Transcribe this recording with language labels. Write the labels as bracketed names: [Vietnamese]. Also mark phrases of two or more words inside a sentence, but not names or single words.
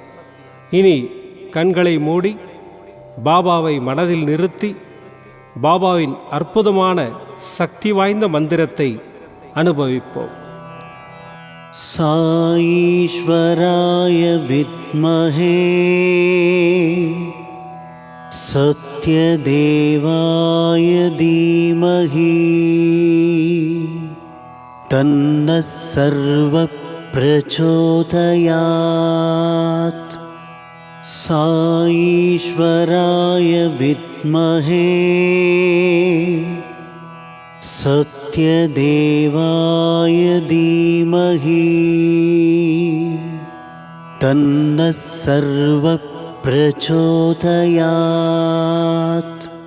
[Tamil] இனி கண்களை மூடி பாபாவை மனதில் நிறுத்தி பாபாவின் அற்புதமான சக்தி வாய்ந்த மந்திரத்தை அனுபவிப்போம். [Sanskrit] साईश्वराय विद्महे सत् सत्यदेवाय धीमहि तन्नः सर्वः प्रचोदयात्। साईश्वराय विद्महे सत्यदेवाय धीमहि तन्नः सर्वः प्रचोदयात्।